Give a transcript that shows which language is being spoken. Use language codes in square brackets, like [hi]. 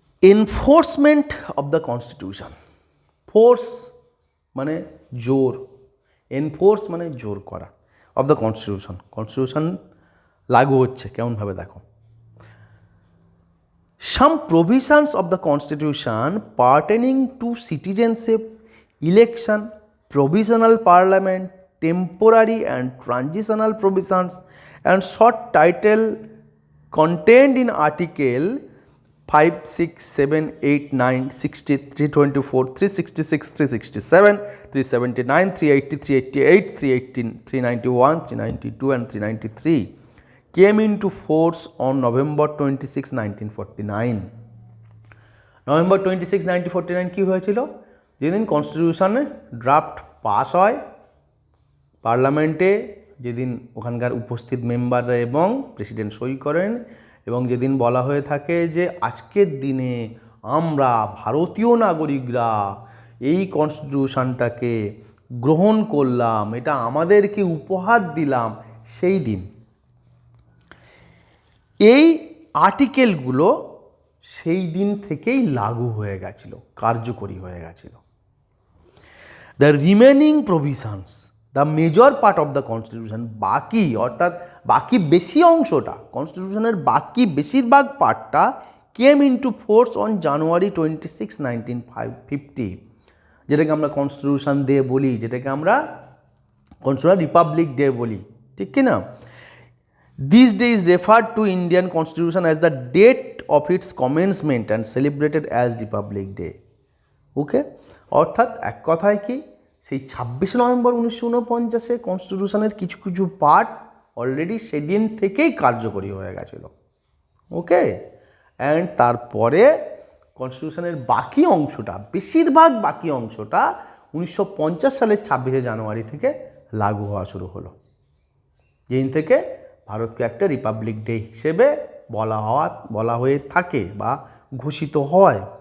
[en] Enforcement of the constitution. [bn] Force মানে জোর, enforce মানে জোর করা, অফ দ্য কনস্টিটিউশন, কনস্টিটিউশন লাগু হচ্ছে কেমনভাবে দেখো। [en] Some provisions of the Constitution pertaining to citizenship, election, provisional parliament, temporary and transitional provisions, and short title contained in Article 5, 6, 7, 8, 9, 60, 324, 366, 367, 379, 380, 388, 318, 391, 392, and 393. Came into force on November 26, 1949. [bn] November 26, 1949 কী হয়েছিল? যেদিন কনস্টিটিউশনে draft pass হয় পার্লামেন্টে, যেদিন ওখানকার উপস্থিত মেম্বাররা এবং প্রেসিডেন্ট সই করেন, এবং যেদিন বলা হয়ে থাকে যে আজকের দিনে আমরা ভারতীয় নাগরিকরা এই কনস্টিটিউশনটাকে গ্রহণ করলাম, এটা আমাদেরকে উপহার দিলাম, সেই দিন এই আর্টিকেলগুলো সেই দিন থেকেই লাগু হয়ে গেছিল, কার্যকরী হয়ে গেছিল। [en] the remaining provisions, the major part of the constitution, [bn] বাকি অর্থাৎ বাকি বেশি অংশটা, কনস্টিটিউশনের বাকি বেশিরভাগ পার্টটা [en] came into force on January 26, 1950, [bn] যেটাকে আমরা কনস্টিটিউশন ডে বলি, যেটাকে আমরা কনস্টিটিউশন রিপাবলিক ডে বলি, ঠিক কি না? [en] This day is referred to Indian Constitution as the date of its commencement and celebrated as Republic Day. [bn] ওকে, অর্থাৎ এক কথায় কি, সেই 26 নভেম্বর 1949 কনস্টিটিউশনের কিছু কিছু পার্ট অলরেডি সেদিন থেকেই কার্যকরী হয়ে গেছিলো। ওকে, অ্যান্ড তারপরে কনস্টিটিউশনের বাকি অংশটা, বেশিরভাগ বাকি অংশটা 1950 সালের 26 জানুয়ারি থেকে লাগু হওয়া শুরু হলো, যেদিন থেকে ভারতকে একটা রিপাবলিক ডে হিসেবে বলা হয়ে থাকে বা ঘোষিত হয়।